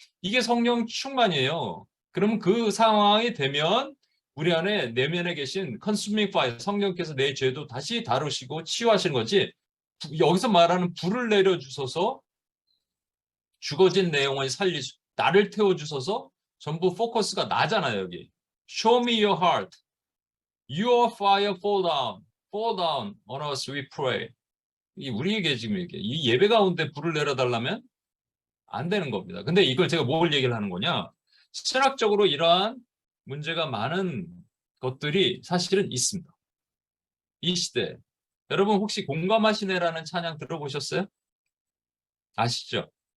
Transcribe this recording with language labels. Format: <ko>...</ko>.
<ko>이게 성령 충만이에요. 그러면 그 상황이 되면 우리 안에 내면에 계신</ko> <en>consuming fire</en> <ko>성령께서 내 죄도 다시 다루시고 치유하시는 거지. 여기서 말하는 불을 내려주셔서 죽어진 내용을 나를 태워주셔서 전부 포커스가 나잖아요. 여기</ko> <en>Show me your heart. Your fire fall down on us we pray.</en> <ko>이 우리에게 지금 이렇게 이 예배 가운데 불을 내려달라면 안 되는 겁니다. 근데 이걸 제가 뭘 얘기를 하는 거냐? 신학적으로 이러한 문제가 많은 것들이 사실은 있습니다. 이 시대. 여러분 혹시 공감하시네라는 찬양 들어보셨어요? 아시죠?</ko>